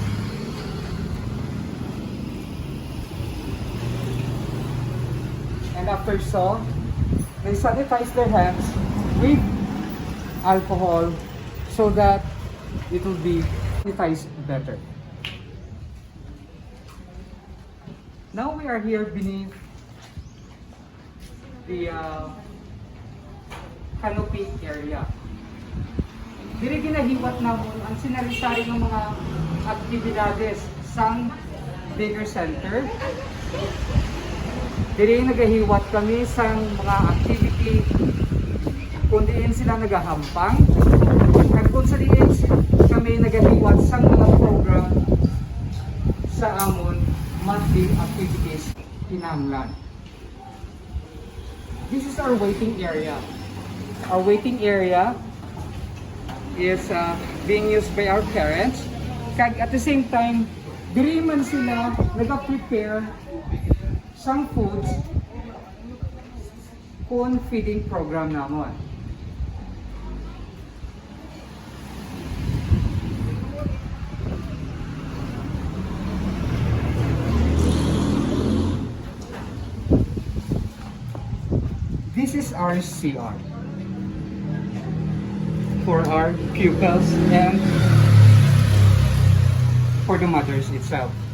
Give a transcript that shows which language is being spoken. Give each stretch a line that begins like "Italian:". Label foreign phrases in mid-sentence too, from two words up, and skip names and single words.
English: And after so, they sanitize their hands with alcohol so that it will be sanitized better. Now we are here beneath the canopy area.
Hiligaynon: Diri ginahiwat namon ang sinari-sari ng mga aktibidades sa daycare center. Diri nagahiwat kami sa mga activity kung diin sila nagahampang. At kung sa diin kami nagahiwat sa mga program sa amon
English: monthly activities
Hiligaynon: kinahanglan.
English: This is our waiting area. Our waiting area is being used by our parents. Kag at the same time,
Hiligaynon: diri man sila nag-prepare
English: some foods
Hiligaynon: kung
English: feeding program
Hiligaynon: namon.
English: This is our CR for our pupils and for the mothers itself.